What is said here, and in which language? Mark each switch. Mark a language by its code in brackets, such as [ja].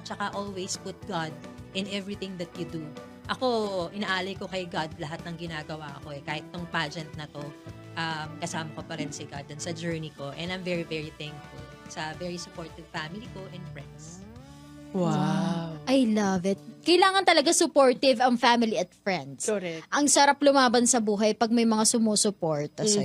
[en] Tsaka always put God in everything that you do. [tl] Ako, inaalay ko kay God lahat ng ginagawa ko. Kahit tong pageant na to, kasama ko pa rin si God dun sa journey ko. [en] And I'm very, very thankful sa very supportive family ko and friends. Wow. I love it. [tl] Kailangan talaga supportive ang family at friends. Correct. Ang sarap lumaban sa buhay pag may mga sumusuporta sa'yo.